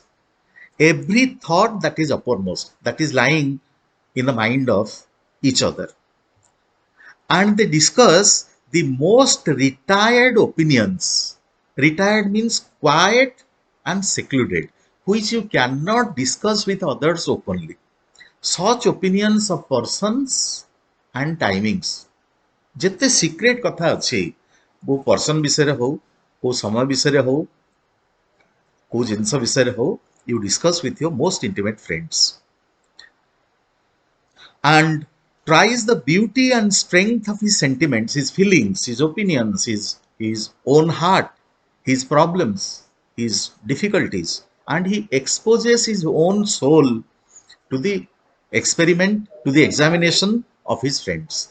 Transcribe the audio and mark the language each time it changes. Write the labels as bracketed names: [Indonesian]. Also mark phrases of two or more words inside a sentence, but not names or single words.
[English] Every thought that is uppermost, that is lying in the mind of each other, and they discuss the most retired opinions. Retired means quiet and secluded, which you cannot discuss with others openly. Such opinions of persons and timings. [Odia] ଯେତେ ସିକ୍ରେଟ କଥା ଅଛି କୋଉ ପର୍ସନ ବିଷୟରେ ହଉ, କୋଉ ସମୟ ବିଷୟରେ ହଉ, କୋଉ ଜିନିଷ ବିଷୟରେ ହଉ, [English] you discuss with your most intimate friends. And tries the beauty and strength of his sentiments, his feelings, his opinions, his own heart, his problems, his difficulties, and he exposes his own soul to the experiment, to the examination of his friends.